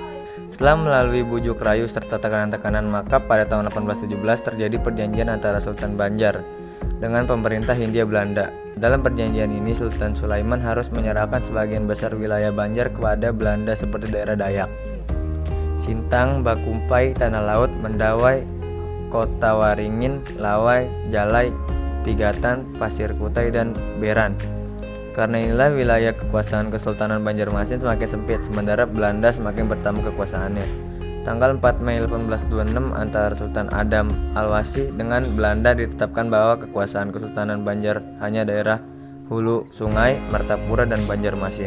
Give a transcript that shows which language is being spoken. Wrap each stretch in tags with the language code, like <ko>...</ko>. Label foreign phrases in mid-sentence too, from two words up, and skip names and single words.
<id>Setelah melalui bujuk rayu serta tekanan-tekanan, maka pada tahun 1817 terjadi perjanjian antara Sultan Banjar dengan pemerintah Hindia Belanda. Dalam perjanjian ini, Sultan Sulaiman harus menyerahkan sebagian besar wilayah Banjar kepada Belanda seperti daerah Dayak, Sintang, Bakumpai, Tanah Laut, Mendawai, Kota Waringin, Lawai, Jalai, Pigatan, Pasir Kutai, dan Beran. Karena inilah wilayah kekuasaan Kesultanan Banjarmasin semakin sempit, sementara Belanda semakin bertambah kekuasaannya. Tanggal 4 Mei 1826 antara Sultan Adam Al-Wasi dengan Belanda ditetapkan bahwa kekuasaan Kesultanan Banjar hanya daerah hulu sungai, Martapura, dan Banjarmasin.</id>